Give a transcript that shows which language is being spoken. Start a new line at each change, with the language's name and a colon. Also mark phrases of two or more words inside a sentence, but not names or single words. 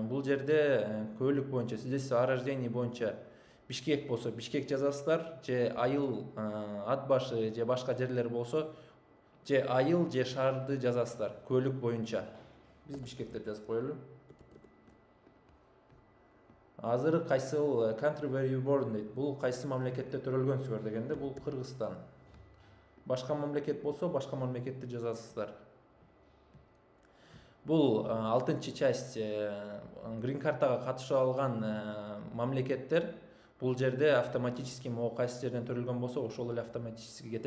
Kyrgyz: Бул жерде көөлүк боюнча,
Russian: свидетельство о рождении
Kyrgyz: боюнча Бишкек болсо Бишкек жазасыздар, же айыл ат башы же башка жерлер болсо же айыл же шаарды жазасыздар көөлүк боюнча. Биз Бишкек деп жазып коелу. Азыр кайсыл
English: country where you born
Kyrgyz: дейт. Бул кайсы мамлекетте төрөлгөнсүздөр дегенде бул Кыргызстан. Башка мамлекет болсо башка мамлекетти жазасыздар. Бул 6-чы часть грин картага катыша алган мамлекеттер. Бул жерде
Russian: автоматически могу
Kyrgyz: кайсы жерден төрөлгөн болсо ошол эле автоматически кетет.